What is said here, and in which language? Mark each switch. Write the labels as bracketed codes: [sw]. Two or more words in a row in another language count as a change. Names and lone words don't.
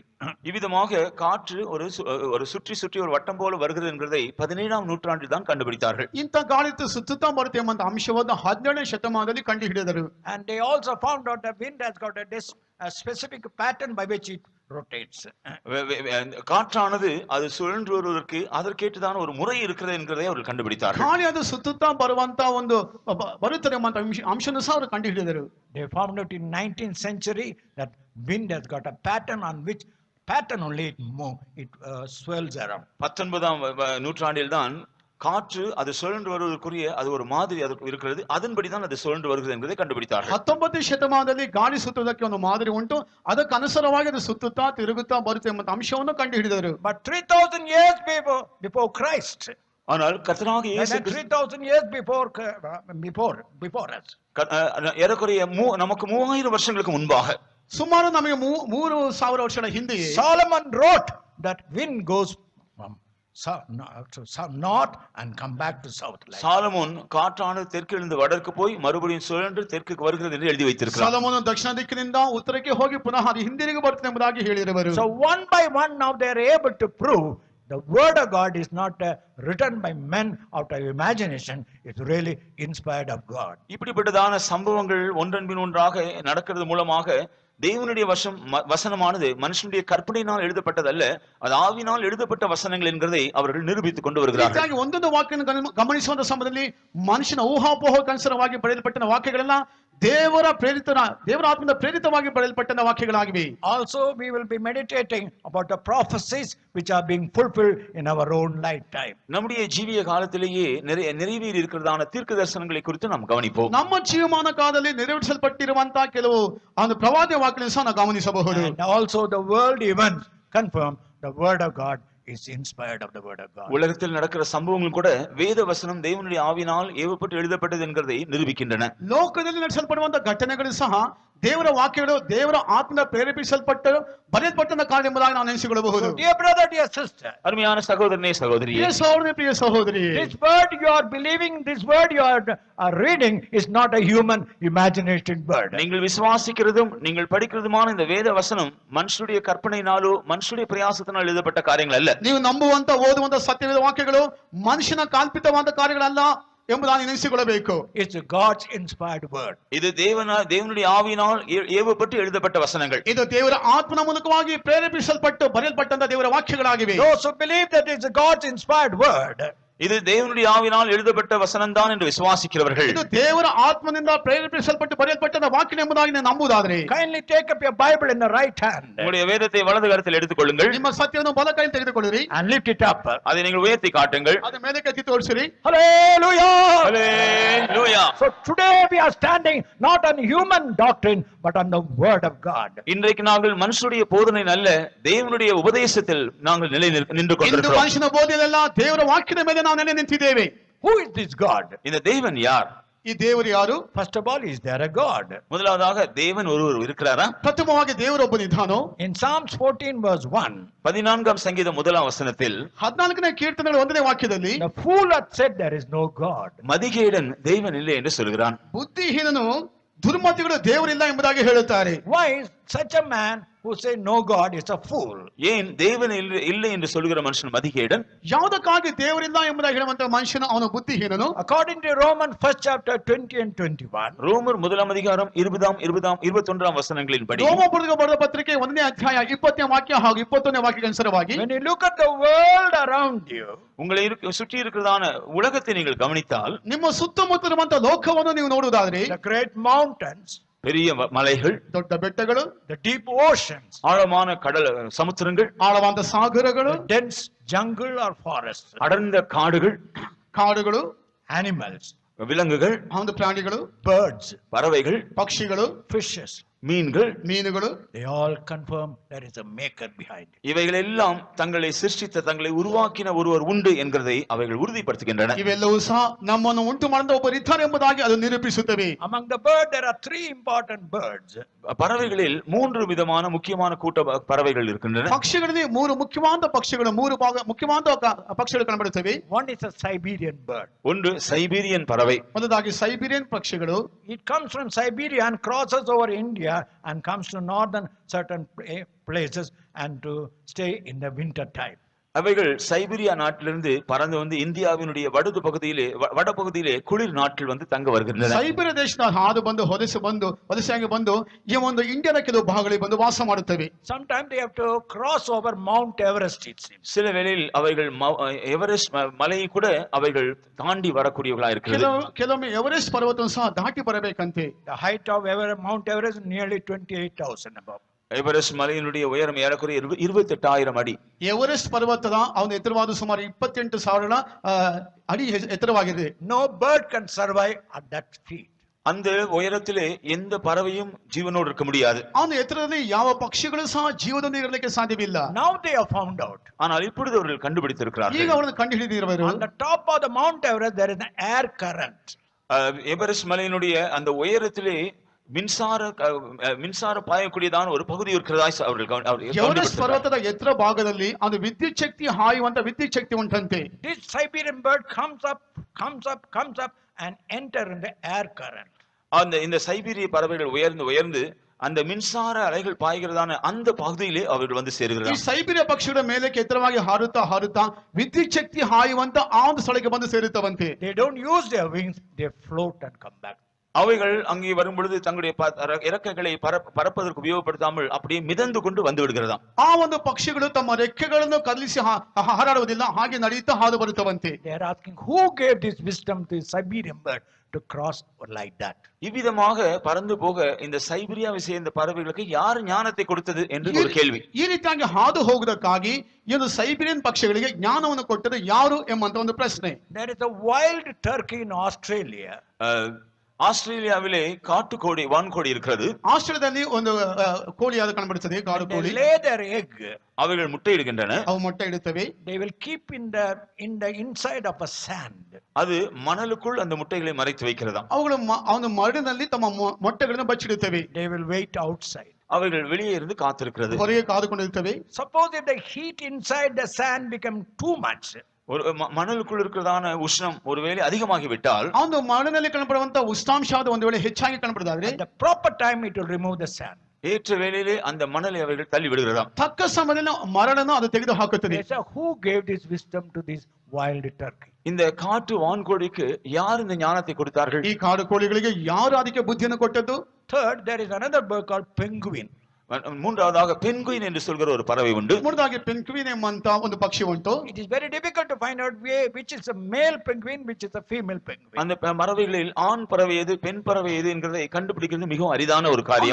[ta] இவ்விதமாக காற்று ஒரு சுற்றி ஒரு வட்டம் போல வருகிறது என்கிறதை 17ஆம் நூற்றாண்டில் தான் கண்டுபிடித்தார்கள். [kn] ಇಂಥ ಗಾಳಿ ಸುತ್ತುತ್ತಾ ಬರುತ್ತೆ ಎಂಬ ಅಂಶವನ್ನು 17ನೇ ಶತಮಾನದಲ್ಲಿ ಕಂಡುಹಿಡಿದರು. [en] And they also found out the wind has got a specific pattern by which it rotates. [ta] காற்றானது அது சுழன்று வருவதற்கு அதற்கேற்றதான ஒரு முறை இருக்கிறது என்கிறதை அவர்கள் கண்டுபிடித்தார்கள். [kn] ಗಾಳಿ ಅದು ಸುತ್ತುತ್ತಾ ಬರುವಂತ ಒಂದು ಬರುತ್ತದೆ ಎಂಬ ಅಂಶವನ್ನು ಸಹ ಅವರು ಕಂಡುಹಿಡಿದರು. [en] They found out in 19th century that wind has got a pattern on which pattern only it swirls around. [ta] 19ஆம் நூற்றாண்டில் தான் காற்று அது சுழன்று வருவதற்குரிய அது ஒரு மாதிரி அது இருக்கிறது, அதன்படி தான் அது சுழன்று வருகிறது என்பதை கண்டுபிடித்தார்கள். [kn] 19ನೇ ಶತಮಾನದಲ್ಲಿ ಗಾಳಿ ಸುತ್ತುವುದಕ್ಕೆ ಒಂದು ಮಾದರಿ ಉಂಟು, ಅದಕ್ಕೆ ಅನುಸಾರವಾಗಿ ಅದು ಸುತ್ತುತ್ತಾ ತಿರುಗುತ್ತಾ ಬರುತ್ತೆ ಎಂಬ ಅಂಶವನ್ನು ಕಂಡುಹಿಡಿದರು. [en] But 3000 years before Christ, [ta] ஆனால் கர்த்தராகிய இயேசு 3000 years before us, ஏறக்குறைய நமக்கு 3000 வருஷங்களுக்கு முன்பாக, [kn] ಸುಮಾರು ನಮಗೆ 3000 ವರ್ಷಗಳ ಹಿಂದೆಯೇ [en] Solomon wrote that wind goes from north and come back to south. [ta] சாலமோன் காற்றானது தெற்கிலிருந்து வடக்கு போய் மறுபடியும் சுழன்று தெற்குக்கு வருகிறது என்று எழுதி வைத்திருக்கிறார். [kn] ಸಾಲಮೋನನು ದಕ್ಷಿಣ ದಿಕ್ಕಿನಿಂದ ಉತ್ತರಕ್ಕೆ ಹೋಗಿ ಪುನಃ ಅದು ಹಿಂದಿರುಗಿ ಬರುತ್ತದೆ ಎಂಬುದಾಗಿ ಹೇಳಿರುವರು. [en] So one by one now they are able to prove the word of God is not written by men out of imagination, it's really inspired of God. [ta] இப்படிப்பட்டதான சம்பவங்கள் ஒன்றன் பின் ஒன்றாக நடக்கிறது மூலமாக தேவனுடைய வசனமானது மனுஷனுடைய கற்பனையினால் எழுதப்பட்டதல்ல, அது ஆவியினால் எழுதப்பட்ட வசனங்கள் என்கிறதை அவர்கள் நிரூபித்துக் கொண்டு வருகிறார்கள். [kn] ಒಂದೊಂದು ವಾಕ್ಯವನ್ನು ಗಮನಿಸುವಂತ ಸಮಯದಲ್ಲಿ ಮನುಷ್ಯನ ಊಹಾಪೋಹಕ್ಕೆ ಅನುಸಾರವಾಗಿ ಬರೆಯಲ್ಪಟ್ಟ ವಾಕ್ಯಗಳೆಲ್ಲ ದೇವರ ಆತ್ಮದ ಪ್ರೇರಿತವಾಗಿ ಬರೆಯಲ್ಪಟ್ಟ ವಾಕ್ಯಗಳಾಗಿವೆ. [en] Also we will be meditating about the prophecies which are being fulfilled in our own lifetime. [ta] நம்முடைய ஜீவிய காலத்திலேயே நிறைவேறி இருக்கிறதான தீர்க்க தரிசனங்களை குறித்து நாம் கவனிப்போம். [kn] ನಮ್ಮ ಜೀವಮಾನ ಕಾಲದಲ್ಲಿ ನೆರವೇರಿಸಲ್ಪಟ್ಟಿರುವಂತಹ ಕೆಲವು ಒಂದು ಪ್ರವಾದಿ ವಾಕ್ಯಗಳನ್ನು ಸಹ ನಾವು ಗಮನಿಸಬಹುದು. [en] And also the world events confirm the word of God is inspired of the word of God. [ta] உலகத்தில் நடக்கிற சம்பவங்கள் கூட வேத வசனம் தேவனுடைய ஆவியினால் ஏவப்பட்டு எழுதப்பட்டது என்கிறதை நிரூபிக்கின்றன. [kn] ಲೋಕದಲ್ಲಿ ನಡೆಸಲ್ಪಡುವಂತಹ ಘಟನೆಗಳು ಸಹ ದೇವರ ವಾಕ್ಯಗಳು ದೇವರ ಆತ್ಮದ ಪ್ರೇರೇಪಿಸಲ್ಪಟ್ಟು ಬರೆಯಲ್ಪಟ್ಟ ಕಾರಣ ಎಂಬುದಾಗಿ ನಾವು ನೆನೆಸಿಕೊಳ್ಳಬಹುದು. [en] Dear brother, dear sister, [ta] அருமையான சகோதரனே சகோதரியே, [kn] ಪ್ರಿಯ ಸಹೋದರನೇ ಪ್ರಿಯ ಸಹೋದರಿ, [en] this word you are believing, this word you are reading is not a human imagination word. [ta] நீங்கள் விசுவாசிக்கிறதும் நீங்கள் படிக்கிறதுமான இந்த வேத வசனம் மனுஷனுடைய கற்பனையினாலோ மனுஷனுடைய பிரயாசத்தினால் எழுதப்பட்ட காரியங்கள் அல்ல. [kn] ನೀವು ನಂಬುವಂತ ಓದುವಂತ ಸತ್ಯವೇದ ವಾಕ್ಯಗಳು ಮನುಷ್ಯನ ಕಾಲ್ಪಿತವಾದ ಕಾರ್ಯಗಳಲ್ಲ ಎಂಬುದಾಗಿ ನೆನೆಸಿಕೊಳ್ಳಬೇಕು. [en] It's God's inspired word. [ta] இது தேவனுடைய ஆவியினால் ஏவப்பட்டு எழுதப்பட்ட வசனங்கள். [kn] ಇದು ದೇವರ ಆತ್ಮನ ಮೂಲಕವಾಗಿ ಪ್ರೇರೇಪಿಸಲ್ಪಟ್ಟು ಬರೆಯಲ್ಪಟ್ಟಂತ ದೇವರ ವಾಕ್ಯಗಳಾಗಿವೆ. [en] Those who believe that it's God's inspired word, [ta] இது தேவனுடைய ஆவியினால் எழுதப்பட்ட வசனம் தான் என்று விசுவாசிக்கிறவர்கள், [kn] ಇದು ದೇವರ ಆತ್ಮನಿಂದ ಪ್ರೇರೇಪಿಸಲ್ಪಟ್ಟು ಬರೆಯಲ್ಪಟ್ಟ ವಾಕ್ಯ ಎಂಬುದಾಗಿ ನಂಬುವುದಾದರೆ [en] kindly take up your Bible in the right hand [ta] உங்களுடைய வேதத்தை வலது கரத்தில் எடுத்துக்கொள்ளுங்கள், [kn] ನಿಮ್ಮ ಸತ್ಯವನ್ನು ಬಲ ಕೈಯಲ್ಲಿ ತೆಗೆದುಕೊಳ್ಳಿರಿ, [en] and lift it up. [ta] அதை நீங்கள் உயர்த்தி காட்டுங்கள். [kn] ಅದರ ಮೇಲೆ ಎತ್ತಿ ತೋರಿಸಿರಿ. [en] Hallelujah! [ta] ஹல்லேலூயா. [en] So today we are standing not on human doctrine but on the word of God. [ta] இன்றைக்கு நாங்கள் மனுஷனுடைய போதனை அல்ல, தேவனுடைய உபதேசத்தில் நாங்கள் நின்று [kn] ಇಂದು [ta] கொண்டிருக்கிறோம். [kn] ಮನುಷ್ಯನ ಬೋಧನೆಯಲ್ಲ, ದೇವರ ವಾಕ್ಯದ ಮೇಲೆ ನಾವು ನೆಲೆ ನಿಂತಿದ್ದೇವೆ. [en] Who is this God? [ta] இந்த தேவன் யார்? [kn] ಈ ದೇವರು ಯಾರು? [en] First of all, is there a God? [ta] முதலாவதாக தேவன் ஒருவர் இருக்கிறாரா? [kn] ಪ್ರಥಮವಾಗಿ ದೇವರೊಬ್ಬನಿದ್ದಾನೋ? [en] In Psalms 14 verse 1, [ta] 14ஆம் சங்கீதம் 1ஆம் வசனத்தில் [kn] 14ನೇ ಕೀರ್ತನೆಗಳ 1ನೇ ವಾಕ್ಯದಲ್ಲಿ [en] the fool hath said there is no God. [ta] மதிகேடன் தேவன் இல்லை என்று சொல்கிறான். [kn] ಬುದ್ಧಿಹೀನನು ದುರ್ಮತಿಗಳು ದೇವರಿಲ್ಲ ಎಂಬುದಾಗಿ ಹೇಳುತ್ತಾರೆ. [en] Why is such a man who say no God is a fool? [ta] ஏன் தேவன் இல்லை என்று சொல்கிற மனுஷன் மதிகேடன்? [kn] ಯಾವುದಕ್ಕಾಗಿ ದೇವರಿಲ್ಲ ಎಂಬುದಾಗಿ ಹೇಳುವಂತ ಮನುಷ್ಯನು ಅವನು ಬುದ್ಧಿಹೀನನು. [en] According to Romans 1st chapter 20 and 21, [ta] ரோமர் 1ஆம் அதிகாரம் 20, 21ஆம் வசனங்களின்படி, [kn] ರೋಮಪುರಕ್ಕೆ ಬರೆದ ಪತ್ರಿಕೆ 1ನೇ ಅಧ್ಯಾಯ 20ನೇ ವಾಕ್ಯ ಹಾಗೂ 21ನೇ ವಾಕ್ಯಕ್ಕೆ ಅನುಸಾರವಾಗಿ, [en] when you look at the world around you, [ta] உங்களை சுற்றி இருக்கிறதான உலகத்தை நீங்கள் கவனித்தால், [kn] ನಿಮ್ಮ ಸುತ್ತಮುತ್ತಲಿರುವಂತ ಲೋಕವನ್ನು ನೀವು ನೋಡುವುದಾದರೆ, [en] the great mountains, [ta] பெரிய மலைகள், [kn] ದೊಡ್ಡ ಬೆಟ್ಟಗಳು, [en] the deep oceans, [ta] ஆழமான கடல் சமுத்திரங்கள், [kn] ಆಳವಾದ ಸಾಗರಗಳು, [en] the dense jungle or forests, [ta] அடர்ந்த காடுகள், [kn] ಕಾಡುಗಳು, [en] animals, [ta] விலங்குகள், [kn] ಒಂದು ಪ್ರಾಣಿಗಳು, [en] birds, [ta] பறவைகள், [kn] ಪಕ್ಷಿಗಳು, [en] fishes, [ta] மீன்கள், [kn] ಮೀನುಗಳು, [en] they all confirm there is a maker behind it. [ta] இவைகள் எல்லாம் தங்களை சிருஷ்டித்த, தங்களை உருவாக்கின ஒருவர் உண்டு என்கிறதை அவைகள் உறுதிப்படுத்துகின்றன. [kn] ಇವೆಲ್ಲವೂ ಸಹ ನಮ್ಮನ್ನು ಉಂಟು ಮಾಡಿದ ಒಬ್ಬರು ಇದ್ದಾರೆ ಎಂಬುದಾಗಿ ಅದು ನಿರೂಪಿಸುತ್ತವೆ. [en] Among the birds, there are three important birds. [ta] பறவைகளில் 3 விதமான முக்கியமான கூட்ட பறவைகள் இருக்கின்றன. [kn] ಪಕ್ಷಿಗಳಲ್ಲಿ 3 ಮುಖ್ಯವಾದ ಪಕ್ಷಿಗಳು, 3 ಭಾಗ ಮುಖ್ಯವಾದ ಪಕ್ಷಿಗಳು ಕಂಡುಬರುತ್ತವೆ. [en] One is a Siberian bird. [ta] ஒன்று சைபீரியன் பறவை. [kn] ಮೊದಲಾಗಿ ಸೈಬೀರಿಯನ್ ಪಕ್ಷಿಗಳು. [en] It comes from Siberia and crosses over India and comes to northern certain places and to stay in the winter time. [ta] அவைகள் சைபீரியா நாட்டிலிருந்து பறந்து வந்து இந்தியாவினுடைய வடபகுதியிலே குளிர் நாட்கள் வந்து தங்க வருகின்றன. [kn] ಸೈಬೀರಿಯಾ ದೇಶದ ಹಾದು ಬಂದು ಹೊದಸಾಗಿ ಬಂದು ಈ ಒಂದು ಇಂಡಿಯಾದ ಕೆಲವು ಭಾಗಗಳಿಗೆ ಬಂದು ವಾಸ ಮಾಡುತ್ತವೆ. [en] Sometimes they have to cross over Mount Everest, it seems. [ta] சில வேளையில் அவைகள் எவரெஸ்ட் மலையை கூட அவைகள் தாண்டி வரக்கூடியவர்களா இருக்கிறது. [kn] ಕೆಲವೊಮ್ಮೆ ಎವರೆಸ್ಟ್ ಪರ್ವತವನ್ನು ಸಹ ದಾಟಿ ಬರಬೇಕಂತೆ. [en] The height of Mount Everest is nearly 28,000 above. [ta] எவரெஸ்ட் மலையினுடைய உயரம் ஏறக்குறைய 28,000 அடி. [kn] ಎವರೆಸ್ಟ್ ಪರ್ವತದ ಅವನ ಎತ್ತರವಾದ ಸುಮಾರು 28,000 ಅಡಿ ಎತ್ತರವಾಗಿದೆ. [en] No bird can survive at that feet. [ta] அந்த உயரத்திலே எந்த பறவையும் ஜீவனோடு இருக்க முடியாது. [kn] ಅವನ ಎತ್ತರದಲ್ಲಿ ಯಾವ ಪಕ್ಷಿಗಳು ಸಹ ಜೀವನದಲ್ಲಿ ಇರಲಿಕ್ಕೆ ಸಾಧ್ಯವಿಲ್ಲ. [en] Now they have found out. [ta] ஆனால் இப்பொழுது அவர்கள் கண்டுபிடித்திருக்கிறார்கள். [kn] ಈಗ ಅವರನ್ನು ಕಂಡುಹಿಡಿದಿರುವರು. [en] On the top of the Mount Everest there is an air current. [ta] எவரெஸ்ட் மலையினுடைய அந்த உயரத்திலே மின்சார பாயக்கூடியதான ஒரு பகுதி இருக்கிறதா அவர்கள் [kn] ಎವರೆಸ್ಟ್ ಪರ್ವತದ ಎತ್ತರ ಭಾಗದಲ್ಲಿ ಒಂದು ವಿದ್ಯುತ್ ಶಕ್ತಿ ಹಾಯುವಂತ ವಿದ್ಯುತ್ ಶಕ್ತಿ ಉಂಟಂತೆ. [en] This Siberian bird comes up and enter in the air current. [ta] இந்த சைபீரிய பறவைகள் உயர்ந்து அந்த மின்சார அலைகள் பாய்கிறதான அந்த பகுதியிலே அவர்கள் வந்து சேருகிறார்கள். [kn] ಈ ಸೈಬೀರಿಯಾ ಪಕ್ಷಿಗಳ ಮೇಲೆ ಎತ್ತರವಾಗಿ ಹಾರುತ್ತಾ ವಿದ್ಯುತ್ ಶಕ್ತಿ ಹಾಯುವಂತ ಆ ಒಂದು ಸ್ಥಳಕ್ಕೆ ಬಂದು ಸೇರುತ್ತವಂತೆ. [en] They don't use their wings, they float and come back. [ta] அவைகள் அங்கே வரும் பொழுது தங்களுடைய இறக்கைகளை பறப்பதற்கு உபயோகப்படுத்தாமல் அப்படியே மிதந்து கொண்டு வந்து விடுகிறதாம். [kn] ಆ ಒಂದು ಪಕ್ಷಿಗಳು ತಮ್ಮ ರೆಕ್ಕೆಗಳನ್ನು ಕದಲಿಸಿ ಹಾರಾಡುವುದಿಲ್ಲ, ಹಾಗೆ ನಡೆಯುತ್ತಾ ಹಾದು ಬರುತ್ತವಂತೆ. [en] They are asking who gave this wisdom to Siberian bird to cross like that. [ta] இவ்விதமாக பறந்து போக இந்த சைபீரியாவை சேர்ந்த பறவைகளுக்கு யார் ஞானத்தை கொடுத்தது என்று ஒரு கேள்வி. [kn] ಈ ರೀತಿಯಾಗಿ ಹಾದು ಹೋಗುವುದಕ್ಕಾಗಿ ಈ ಒಂದು ಸೈಬೀರಿಯನ್ ಪಕ್ಷಿಗಳಿಗೆ ಜ್ಞಾನವನ್ನು ಕೊಟ್ಟது ಯಾರು ಎಂಬಂತ ಒಂದು ಪ್ರಶ್ನೆ. [en] There is a wild turkey in Australia. [ta] ஆஸ்திரேலியாவிலே காட்டுக்கோழி, வான்கோழி இருக்கிறது. [kn] ಆಸ್ಟ್ರೇಲಿಯಾದಲ್ಲಿ ಒಂದು ಕೋಳಿಯಾದ ಕಂಡುಬರುತ್ತದೆ, ಕಾಡು [en] They [kn] ಕೋಳಿ. [en] lay their egg. [ta] அவைகள் முட்டையிடுகின்றன. [kn] ಅವು ಮೊಟ್ಟೆ ಇಡುತ್ತವೆ. [en] They will keep in the inside of a sand. [ta] அது மணலுக்குள் அந்த முட்டைகளை மறைத்து வைக்கிறதாம். [kn] ಅವುಗಳು ಅವನ ಮರಳಿನಲ್ಲಿ ತಮ್ಮ ಮೊಟ್ಟೆಗಳನ್ನು ಬಚ್ಚಿಡುತ್ತವೆ. [en] They will wait outside. [ta] அவைகள் வெளியே இருந்து காத்திருக்கிறது. [kn] ಹೊರಗೆ ಕಾದುಕೊಂಡಿರುತ್ತವೆ. [en] Suppose if the heat inside the sand become too much. [ta] ஒரு மணலுக்குள் இருக்கிறதான உஷ்ணம் ஒருவேளை அதிகமாகி விட்டால், [kn] ಒಂದು ಮರಳಿನಲ್ಲಿ ಕಂಡುಬರುವಂತ ಉಷ್ಣಾಂಶದ ಒಂದು ವೇಳೆ ಹೆಚ್ಚಾಗಿ ಕಂಡುಬರುವುದಾದ್ರೆ, [en] At the proper time it will remove the sand. [ta] ஏற்ற வேளையிலே அந்த மணலை அவைகள் தள்ளி விடுகிறதாம். [kn] ತಕ್ಕ ಸಮಯದಲ್ಲಿ ಮರಳನ್ನು ಅದು ತೆಗೆದು ಹಾಕುತ್ತದೆ. [en] They say, who gave this wisdom to this wild turkey? [ta] இந்த காட்டு வான்கோழிக்கு யார் இந்த ஞானத்தை கொடுத்தார்கள்? [kn] ಈ ಕಾಡು ಕೋಳಿಗಳಿಗೆ ಯಾರು ಅದಕ್ಕೆ ಬುದ್ಧಿಯನ್ನು ಕೊಟ್ಟದ್ದು? [en] Third, there is another bird called penguin. [ta] மூன்றாவதாக பென்குயின் என்று சொல்கிற ஒரு பறவை உண்டு. [kn] ಮೂರದಾಗಿ ಪೆಂಗ್ವಿನ್ ಎಂಬಂತ ಒಂದು ಪಕ್ಷಿ ಉಂಟು. [en] It is very difficult to find out which is a male penguin, which is a female penguin. [ta] அந்த பறவைகளில் ஆண் பறவை எது, பெண் பறவை எது என்கிறதை கண்டுபிடிக்கிறது மிகவும் அரிதான ஒரு காரியம்.